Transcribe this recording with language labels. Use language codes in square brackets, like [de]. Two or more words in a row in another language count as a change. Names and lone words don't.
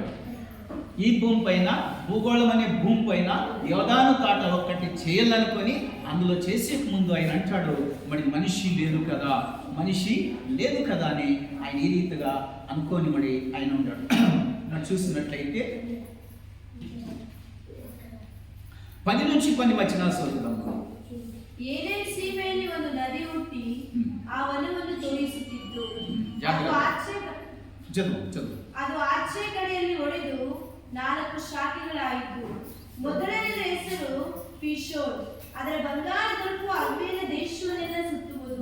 [te] ఈ భూమి పైన, భూగోళం అనే భూమి పైన యోర్దాను తోట ఒక్కటి చేయాలనుకొని అందులో చేసే ముందు ఆయన అంటాడు మరి మనిషి లేదు కదా, మనిషి లేదు కదా అని ఆయన ఈ రీతిగా అనుకోని మరి ఆయన ఉంటాడు. చూసినట్లయితే 10 నుంచి 12 వచనాలు చదువుదాము. [kn] ಏದೇನ್ ಸೀಮೆಯಲ್ಲಿ ಒಂದು ನದಿ ಹುಟ್ಟಿ ಚಲೋ ಅದು ಆಚೆ ಕಡೆಯಲ್ಲಿ ಒಡೆದು 4 ಶಾಖೆಗಳಾಯಿತು. ಮೊದಲನೆಯದ ಹೆಸರು ಪಿಶೋರ್. ಅದರ ಬಂಗಾರ ದೊರಕುವ ಅಲ್ಮೇಲ ದೇಶವನ್ನೆಲ್ಲ ಸುತ್ತುವುದು.